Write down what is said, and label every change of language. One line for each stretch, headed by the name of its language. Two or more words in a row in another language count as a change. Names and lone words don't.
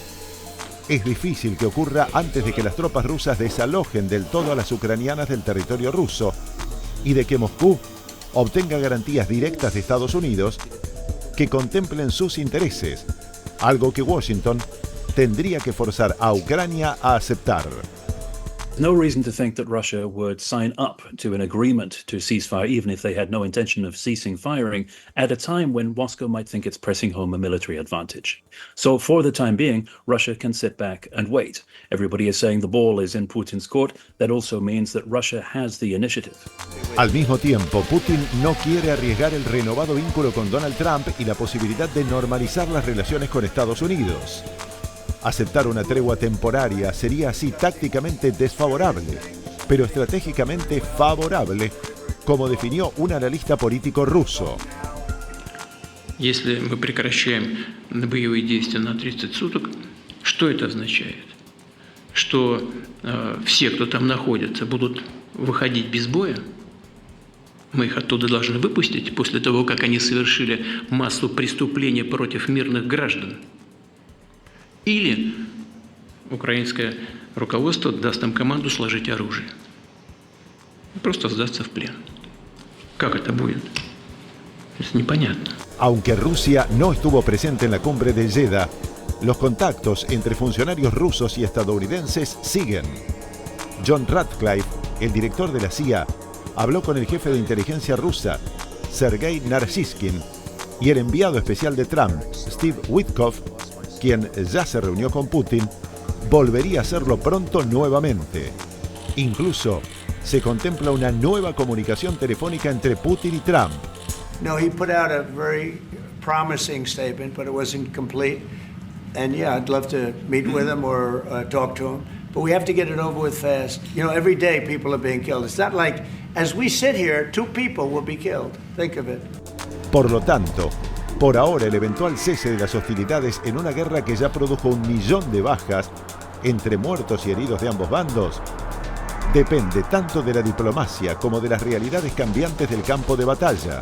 Spanish: Es difícil que ocurra antes de que las tropas rusas desalojen del todo a las ucranianas del territorio ruso y de que Moscú obtenga garantías directas de Estados Unidos que contemplen sus intereses, algo que Washington tendría que forzar a Ucrania a aceptar.
English: No reason to think that Russia would sign up to an agreement to ceasefire, even if they had no intention of ceasing firing, at a time when Moscow might think it's pressing home a military advantage. So for the time being, Russia can sit back and wait. Everybody is saying the ball is in Putin's court. That also means that Russia has the initiative.
Spanish: Al mismo tiempo, Putin no quiere arriesgar el renovado vínculo con Donald Trump y la posibilidad de normalizar las relaciones con Estados Unidos. Aceptar una tregua temporaria sería así tácticamente desfavorable, pero estratégicamente favorable, como definió un analista político ruso.
Russian: Если мы прекращаем боевые действия на 30 суток, что это означает? Что все, кто там находится, будут выходить без боя? Мы их оттуда должны выпустить после того, как они совершили массу преступлений против мирных граждан. Или украинское руководство даст им команду сложить оружие. Просто сдаться в плен. Как это будет? Es непонятно.
Spanish: Aunque Rusia no estuvo presente en la cumbre de Jeddah, los contactos entre funcionarios rusos y estadounidenses siguen. John Ratcliffe, el director de la CIA, habló con el jefe de inteligencia rusa, Sergei Narsiskin, y el enviado especial de Trump, Steve Witkoff, quien ya se reunió con Putin, volvería a hacerlo pronto nuevamente. Incluso se contempla una nueva comunicación telefónica entre Putin y Trump.
English: No, he put out a very promising statement, but it wasn't complete. And yeah, I'd love to meet with him or talk to him, but we have to get it over with fast. You know, every day people are being killed. It's not like, as we sit here, 2 people will be killed. Think of it.
Spanish: Por lo tanto, por ahora el eventual cese de las hostilidades en una guerra que ya produjo 1 millón de bajas entre muertos y heridos de ambos bandos, depende tanto de la diplomacia como de las realidades cambiantes del campo de batalla.